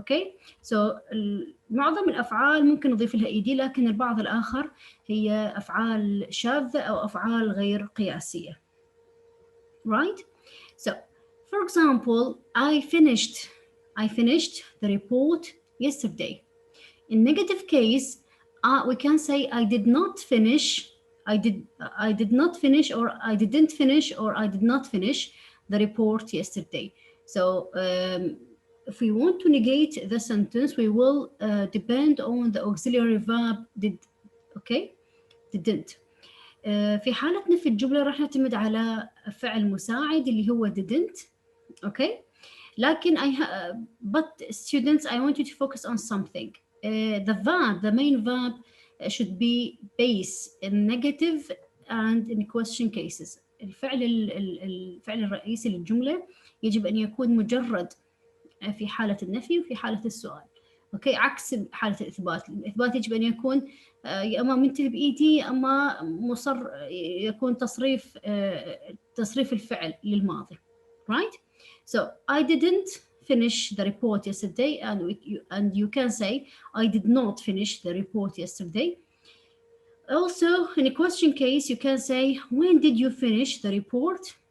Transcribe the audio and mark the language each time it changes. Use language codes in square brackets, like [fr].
[en] Okay, so [ar] معظم الأفعال ممكن نضيف لها ed، لكن البعض الآخر هي أفعال شاذة أو أفعال غير قياسية. [en] Right? So, for example, I finished the report yesterday. In negative case, we can say I did not finish, I did not finish, or I didn't finish, or I did not finish the report yesterday. So if we want to negate the sentence, we will depend on the auxiliary verb did. Okay, didn't. [ar] في حالة نفي الجملة راح نعتمد على فعل مساعد اللي هو didn't. [en] Okay, [ar] لكن [en] but students, I want you to focus on something. The main verb should be base in negative and in question cases. [ar] الفعل الرئيسي للجملة يجب أن يكون مجرد في حالة النفي وفي حالة السؤال. اوكي، عكس حالة الإثبات يجب أن يكون يا اما منتهي بايدي يا اما مصر يكون تصريف الفعل للماضي. [en] Right? So I didn't finish the report yesterday, and you can say I did not finish the report yesterday. Also, in a question case, you can say when did you finish the report.